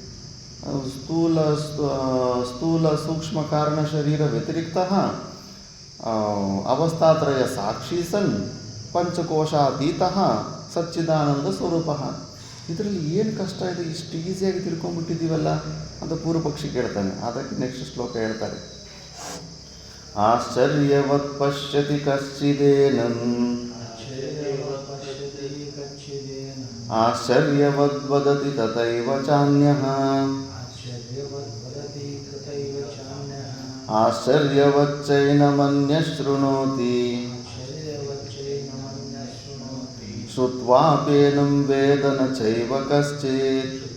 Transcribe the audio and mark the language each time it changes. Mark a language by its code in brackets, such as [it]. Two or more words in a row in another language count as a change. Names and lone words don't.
[sa] ಸ್ಥೂಲ ಸೂಕ್ಷ್ಮ ಕಾರಣ ಶರೀರ ವ್ಯತಿರಿಕ್ತ ಅವಸ್ಥಾತ್ರಯ ಸಾಕ್ಷಿ ಸನ್ ಪಂಚಕೋಶಾತೀತ ಸಚ್ಚಿದಾನಂದ ಸ್ವರೂಪ. [kn] ಇದರಲ್ಲಿ ಏನು ಕಷ್ಟ ಇದೆ? ಇಷ್ಟು ಈಸಿಯಾಗಿ ತಿಳ್ಕೊಂಡ್ಬಿಟ್ಟಿದ್ದೀವಲ್ಲ ಅಂತ ಪೂರ್ವ ಪಕ್ಷಿ ಕೇಳ್ತಾನೆ. ಅದಕ್ಕೆ ನೆಕ್ಸ್ಟ್ ಶ್ಲೋಕ ಹೇಳ್ತಾರೆ. [sa] ಆಶ್ಚರ್ಯವತ್ ಪಶ್ಯತಿ ಕಶ್ಚಿದೇನಂ ಆಶ್ಚರ್ಯವದ್ವದತಿ ತಥೈವ ಚಾನ್ಯಃ ಆಶ್ಚರ್ಯವಚ್ಚೈನಮನ್ಯಃ ಶೃಣೋತಿ ಶ್ರುತ್ವಾಪೇನಂ ವೇದ ನ ಚೈವ ಕಶ್ಚಿತ್.